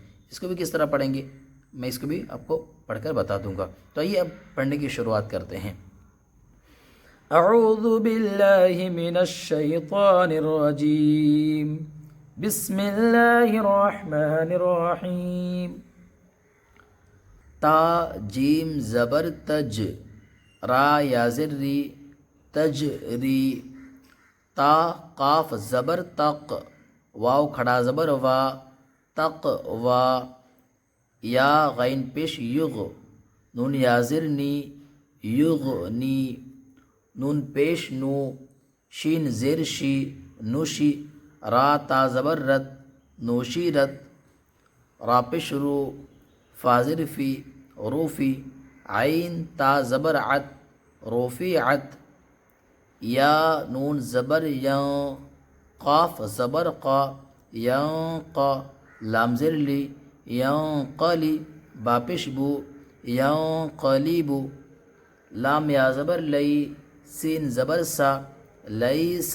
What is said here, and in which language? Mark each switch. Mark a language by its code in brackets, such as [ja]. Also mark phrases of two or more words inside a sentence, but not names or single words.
[ur] اس کو بھی کس طرح پڑھیں گے میں اس کو بھی آپ کو پڑھ کر بتا دوں گا۔ تو آئیے اب پڑھنے کی شروعات کرتے ہیں۔ [ar] اعوذ باللہ من الشیطان الرجیم، بسم اللہ الرحمن الرحیم۔ [ur] تا جیم زبر تج، را یا زری، تجری۔ تا قاف زبر تق، واو کھڑا زبر وا، تق وا۔ یا غین پیش یغ، نون یا زر نی، یغنی۔ نون پیش نو، شین زیر شی، نوشی۔ را تا زبر رت، نوشی رت۔ را پیش رو، فازر فی، روفی۔ عین تا زبر عت، روفی عت۔ یا نون زبر یاں، قاف زبر قا، ینقا۔ لام زر لی، ینقلی۔ با پیش بو، ینقلیبو۔ لام یا زبر لئی، سین زبر سا، لیسا۔